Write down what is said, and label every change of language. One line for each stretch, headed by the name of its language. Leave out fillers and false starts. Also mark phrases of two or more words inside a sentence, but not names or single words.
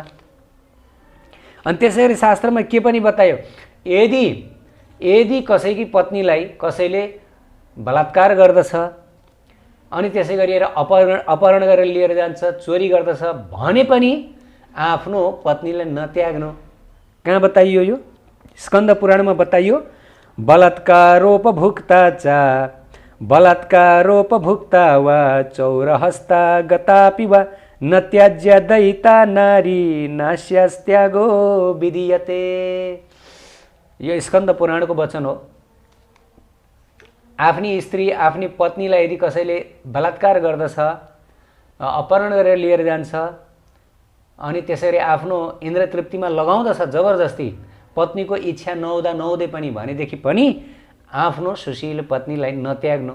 Nepali: अनि त्यसै गरी शास्त्रमा के पनि बतायो, यदि कसैकी पत्नीलाई कसैले बलात्कार गर्दछ अनि त्यसै गरेर अपहरण गरेर लिएर जान्छ, चोरी गर्दछ भने पनि आफ्नो पत्नीलाई नत्याग्नु। कहाँ बताइयो यो? स्कन्द पुराणमा बताइयो,
Sanskrit: बलात्कारोपभुक्ता वा चौरहस्ता गतापि वा न त्याज्य दयिता नारी नास्यास्त्यागो विधीयते।
Nepali: यो स्कन्द पुराणको वचन हो। आफ्नी स्त्री, आफ्नी पत्नीलाई यदि कसैले बलात्कार गर्दछ, अपहरण गरेर लिएर जान्छ अनि त्यसरी आफ्नो इन्द्र तृप्तिमा लगाउँदछ जबरजस्ती, पत्नीको इच्छा नहुँदै पनि भनेदेखि पनि आफ्नो सुशील पत्नीलाई नत्याग्नु।